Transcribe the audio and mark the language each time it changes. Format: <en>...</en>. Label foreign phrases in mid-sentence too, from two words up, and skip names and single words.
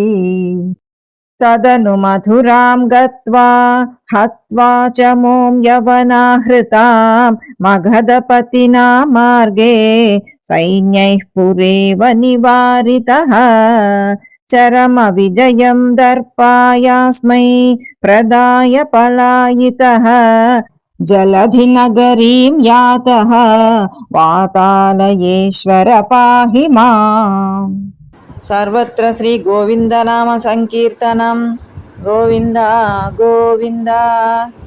<sa>తదను మధురాం గత్వా హత్వా చ మోం యవనాహృతాం మగధపతినా మార్గే సైన్యైః పురేవ నివారితః చరమ విజయం దర్పాయాస్మై ప్రదాయ పలాయితః जलधिनगरीं यातः वातालयेश्वर पाहि माम्। सर्वत्र श्री गोविन्दनाम संकीर्तनं गोविन्द गोविन्द।</sa>